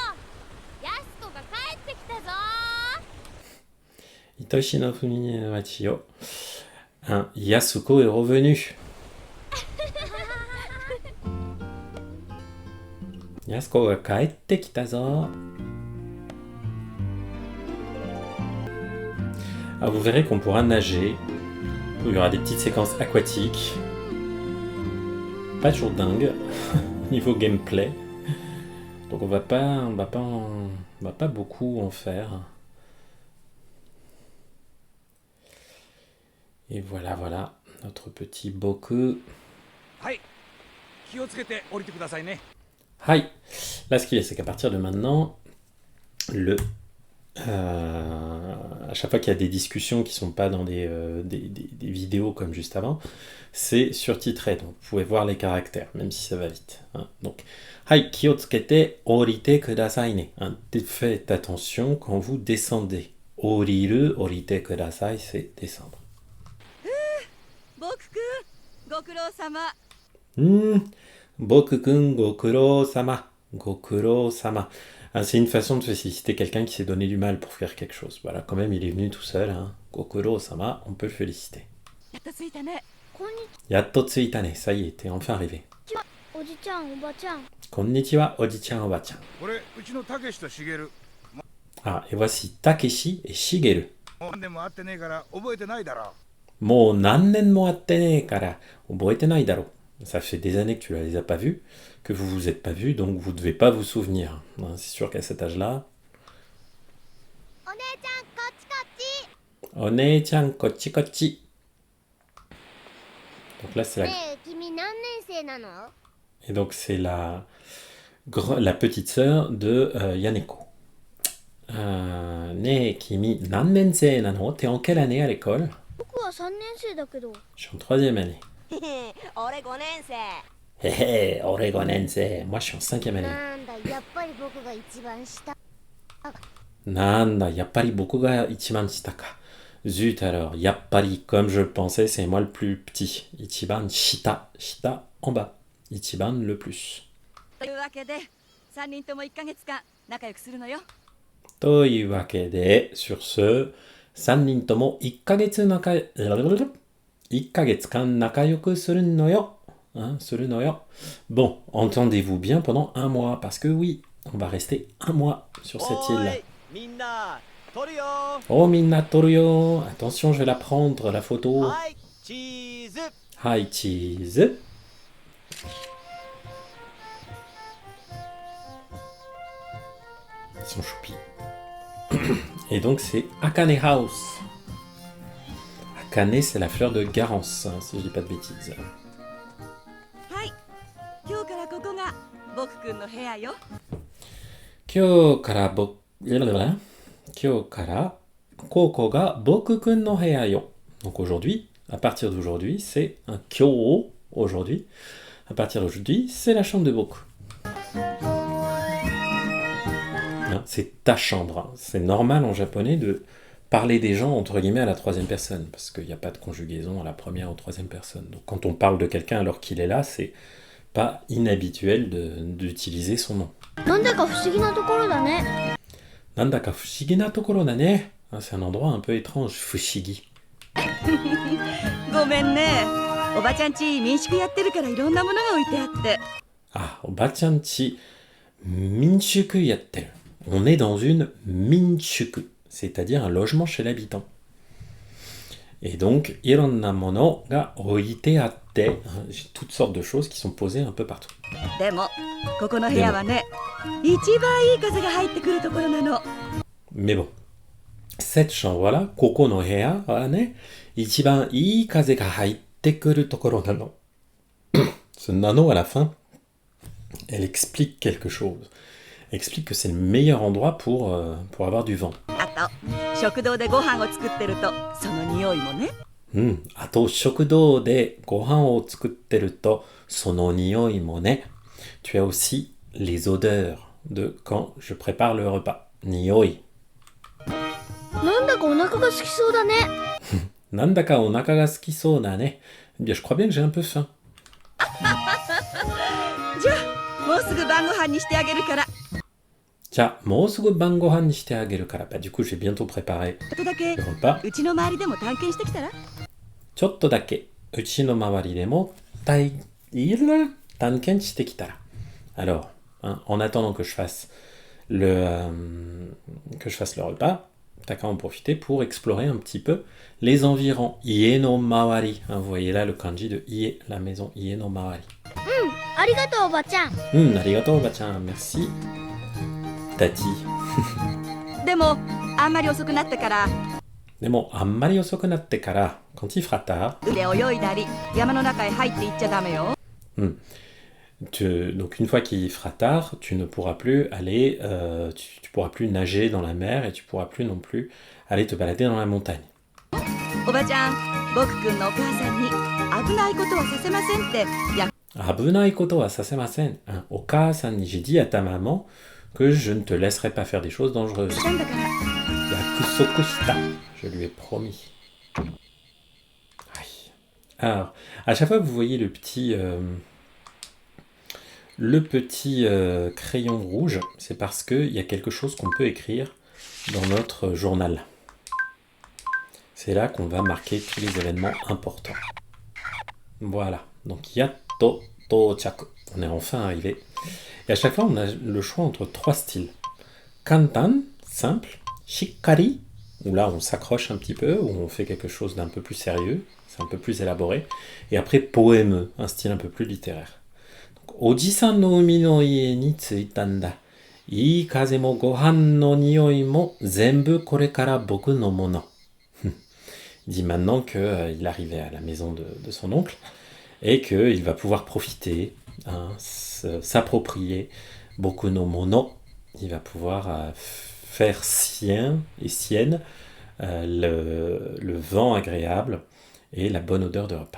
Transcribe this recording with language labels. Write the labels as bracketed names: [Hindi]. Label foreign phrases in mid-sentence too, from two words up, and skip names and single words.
[Japanese] やすこが帰ってきたぞ。愛しのふみの町よ. [French] Hein, Yasuko est revenu. [Japanese] やすこが帰ってきたぞ. [French] Ah, vous verrez qu'on pourra nager. Il y aura des petites séquences aquatiques. pas toujours dingue niveau gameplay. Donc on va pas beaucoup en faire. Et voilà notre petit Boku. [Japanese] はい、気をつけて降りてくださいね。 Hi. [French] Là, ce qu'il y a, c'est qu'à partir de maintenant, à chaque fois qu'il y a des discussions qui sont pas dans des vidéos comme juste avant, c'est surtitré. Donc, vous pouvez voir les caractères, même si ça va vite. Hein. Donc, [Japanese] はい、気をつけて降りてくださいね. [French] Faites attention quand vous descendez. [Japanese] 降りる、降りてください, [French] c'est descendre. [Japanese] 僕くん、ご苦労さま. 僕くん、ご苦労さま. Gokuro-sama. [French] C'est une façon de féliciter quelqu'un qui s'est donné du mal pour faire quelque chose. Voilà, quand même, il est venu tout seul. Hein. Gokuro-sama, on peut le féliciter. [Japanese] やっと着いたね。こんにち Yatto [French] tsuitane, ça y est, t'es enfin arrivé. [Japanese] はおじちゃんおばちゃんこんにちは、おじちゃん、おばちゃん. これうちのたけしとしげる。 [French] Ah, et voici Takeshi et Shigeru. [Japanese] もう何年も会ってねえから覚えてないだろ。もう何年も会ってねえから覚えてないだろ. [French] Ça fait des années que tu ne les as pas vus, que vous vous êtes pas vus, donc vous ne devez pas vous souvenir. Hein, c'est sûr qu'à cet âge-là. [Japanese] お姉ちゃんこっちこっちお姉ちゃんこっちこっち. [French] Donc là, c'est la... [Japanese] ねえ君何年生なの [French] Et donc c'est la petite sœur de Yaneko. [Japanese] ねえ君何年生なの? [French] T'es en quelle année à l'école? [Japanese] 僕は3年生だけど [French] Je suis en 3e année. [Japanese] 俺5年生。 [French] Hé hé, [Japanese] 俺五年生. [French] Moi, je suis en 5e année. [Japanese] なんだやっぱり僕が一番下なんだ、やっぱり僕が一番下か. [French] Zut alors, yappari, comme je le pensais, c'est moi le plus petit. [Japanese] 一番下、下 [French] en bas. Ichiban le plus. [Japanese] というわけで、3人とも1ヶ月間仲良くするのよ。というわけで, [French] sur ce, [Japanese] 3 人とも1ヶ月間仲良くするのよ. Hein, するのよ. [French] Bon, entendez-vous bien pendant 1 mois, parce que oui, on va rester 1 mois sur cette île. [Japanese] みんな撮るよおお、みんな撮るよ. [French] Attention, je vais la prendre, la photo. [Japanese] はいチーズ [French] Hi, cheese. Ils sont choupis. Et donc, c'est Akane House. Akane, c'est la fleur de Garance, hein, si je dis pas de bêtises. [Japanese] はい。今日からここが僕くんの部屋よ。今日からここが僕くんの部屋よ. [French] Donc aujourd'hui, à partir d'aujourd'hui, c'est un kyo aujourd'hui. À partir d'aujourd'hui, c'est la chambre de Boku. Hein, c'est ta chambre. Hein. C'est normal en japonais de parler des gens entre guillemets à la 3e personne, parce qu'il n'y a pas de conjugaison à la 1re ou 3e personne. Donc quand on parle de quelqu'un alors qu'il est là, c'est pas inhabituel d'utiliser son nom. [Japanese] なんだか不思議なところだねなんだか不思議なところだね. [French] Hein, c'est un endroit un peu étrange, fushigi. [Japanese] ごめんね。おばちゃんち民宿やってるからいろんなものが置いてあって。ああ、おばちゃんち民宿やってる. [French] On est dans une minshuku, c'est-à-dire un logement chez l'habitant. Et donc, [Japanese] いろんなものが置いてあって. [French] J'ai toutes sortes de choses qui sont posées un peu partout. [Japanese] でも、ここの部屋はね、一番いい風が入ってくるところなの。 [French] Mais bon, cette chambre-là, [Japanese] ここの部屋はね, 一番いい風が入ってくるところなの. [French] Ce nano à la fin, elle explique quelque chose. Elle explique que c'est le meilleur endroit pour avoir du vent. [Japanese] あと、食堂でご飯を作ってると、その匂いもね。あと、食堂でご飯を作ってるとその匂いもね. [French] Tu as aussi les odeurs de quand je prépare le repas. Nioi. [Japanese] なんだかお腹が空きそうだねなんだかお腹が空きそうだね. [French] Eh bien, je crois bien que j'ai un peu faim. [Japanese] じゃあ、もうすぐ晩ご飯にしてあげるから。じゃあ、もうすぐ晩ご飯にしてあげるから. [French] Bah, du coup, je vais bientôt préparer [Japanese] ちょっとだけ [French] le repas. [Japanese] うちの周りでも探検してきたら。ちょっとだけ、うちの周りでも探検してきたら. [French] Alors, hein, en attendant que je fasse le repas, t'as qu'à en profiter pour explorer un petit peu les environs. [Japanese] 家の周り. [French] Hein, vous voyez là le kanji de ie, la maison. [Japanese] 家の周り. ありがとうおばちゃん。ありがとう、おばちゃん. [French] Merci. Tati. [Japanese] でもあんまり遅くなったから [French] Mais bon, [Japanese] あんまり遅くなってから, [French] quand il fera tard, [Japanese] 腕泳いだり山の中へ入っていっちゃダメよ [French] donc une fois qu'il fera tard, tu ne pourras plus aller, tu pourras plus nager dans la mer et tu pourras plus non plus aller te balader dans la montagne. [Japanese] おばちゃん僕くんのお母さんに危ないことはさせませんってや危ないことはさせません. [French] Oka-san, j'ai dit à ta maman que je ne te laisserai pas faire des choses dangereuses. [Japanese] したんだから約束した. [French] Je lui ai promis. Aïe. Alors, à chaque fois que vous voyez le petit crayon rouge, c'est parce qu'il y a quelque chose qu'on peut écrire dans notre journal. C'est là qu'on va marquer tous les événements importants. Voilà. Donc, [Japanese] やっと到着. [French] On est enfin arrivé. Et à chaque fois, on a le choix entre 3 styles. Kantan, simple. Shikkari, où là, on s'accroche un petit peu, où on fait quelque chose d'un peu plus sérieux. C'est un peu plus élaboré. Et après, poème, un style un peu plus littéraire. Donc, [Japanese] おじさんの海の家に着いたんだ. いい風もご飯の匂いも全部これから僕のもの. [French] Il dit maintenant qu'il arrivait à la maison de son oncle et qu'il va pouvoir profiter, s'approprier [Japanese] 僕のもの. [French] Il va pouvoir faire sien et sienne le vent agréable et la bonne odeur de repas.